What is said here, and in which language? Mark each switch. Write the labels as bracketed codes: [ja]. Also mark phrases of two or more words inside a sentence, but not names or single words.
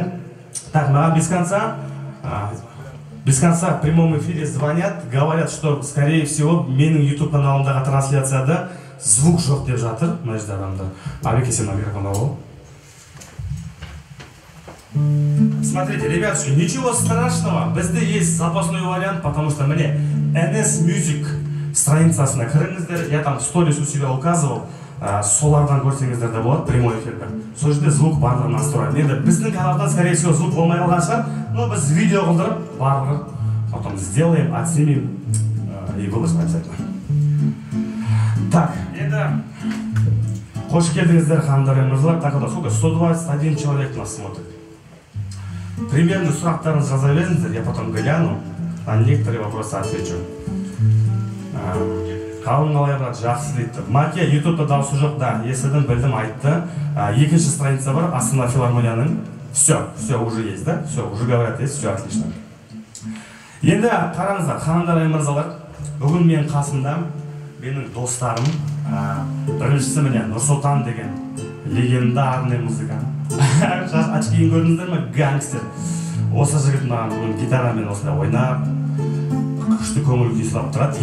[ru] Так, маған без конца в прямом эфире звонят, говорят, что, скорее всего, [kk] менің YouTube каналымдағы трансляцияда звук жоқ деп жатыр. Мына жерде адамдар. Абеке, сен микрофон алып. [ru] Смотрите, ребятушки, ничего страшного. Бізде есть запасной вариант, потому что мне NS Music [kk] страницасына кіріңіздер. [ru] Я там сторис у себя указывал. [kk] Солардан көрсеңіздер де болады, [ru] прямой эфирді. [kk] Сол жерде звук барлығын настроить. Енді біздің каналдан, [ru] скорее всего, звук [kk] болмай қалған шығар, [ru] но [kk] біз видео қылдырып, барлығын [ru] потом сделаем, отснимем и выложим обязательно. Так, [kk] енді қош келдіңіздер, ханымдар мен мырзалар. [ru] Так, сколько? 121 человек нас смотрит. Примерно [kk] сұрақтарыңызды жаза беріңіздер, [ru] я потом гляну, на некоторые вопросы отвечу. [kk] Қалың қалай брат, жақсы дейді. Маке, ютубта дауысы жоқ, да, естідім, білдім, айтты. Екінші страница бар, Астана филармонияның. [ru] Все уже есть, да? Все, уже говорят, есть, все отлично. [kk] Енді қараңыздар, ханымдар мен мырзалар, бүгін мен қасымда менің достарым, біріншісі міне Нұр-Сұлтан деген [ru] легендарный музыкант. [kk] Очкиін көрдіңіздер ме? Гангстер. Осы жігіт маған бүгін гитарамен осылай ойнап, күшті көңіл күй сұрап тұрады.